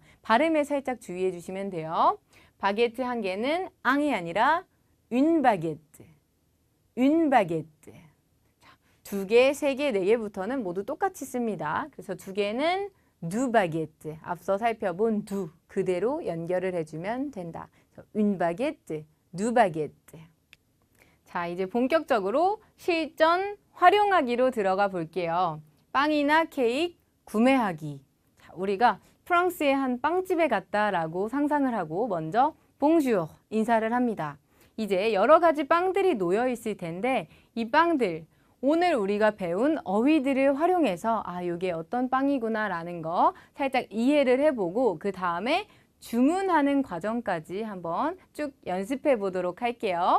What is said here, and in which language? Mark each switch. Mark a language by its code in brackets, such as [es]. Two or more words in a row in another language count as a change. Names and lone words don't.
[ko] 발음에 살짝 주의해 주시면 돼요. 바게트 1개는 앙이 아니라 [fr] une baguette, une baguette. [ko] 2개, 3개, 4개부터는 모두 똑같이 씁니다. 그래서 2개는 [fr] deux baguettes, [ko] 앞서 살펴본 두 그대로 연결을 해주면 된다. [fr] une baguette, du baguette. [ko] 자, 이제 본격적으로 실전 활용하기로 들어가 볼게요. 빵이나 케이크 구매하기. 자, 우리가 프랑스의 한 빵집에 갔다라고 상상을 하고 먼저 봉주어 인사를 합니다. 이제 여러 가지 빵들이 놓여 있을 텐데 이 빵들 오늘 우리가 배운 어휘들을 활용해서 아, 이게 어떤 빵이구나 라는 거 살짝 이해를 해보고 그 다음에 주문하는 과정까지 한번 쭉 연습해 보도록 할게요.